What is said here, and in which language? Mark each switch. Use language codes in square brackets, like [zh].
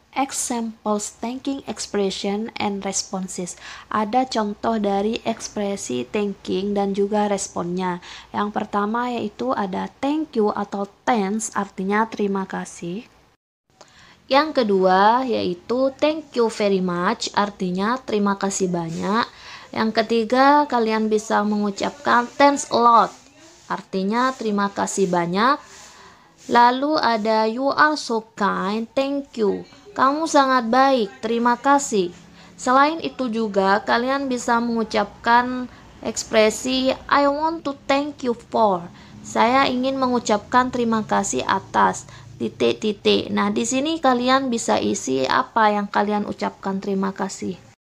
[en] Examples thanking expression and responses. [id] Ada contoh dari ekspresi thanking dan juga responnya. Yang pertama yaitu ada [en] thank you [id] atau thanks, artinya terima kasih. Yang kedua yaitu [en] thank you very much, [id] artinya terima kasih banyak. Yang ketiga, kalian bisa mengucapkan [en] thanks a lot, [id] artinya terima kasih banyak. Lalu ada [en] you are so kind, thank you. [id] Kamu sangat baik, terima kasih. Selain itu juga, kalian bisa mengucapkan ekspresi [en] I want to thank you for. [id] Saya ingin mengucapkan terima kasih atas titik-titik. Nah, di sini kalian bisa isi apa yang kalian ucapkan terima kasih.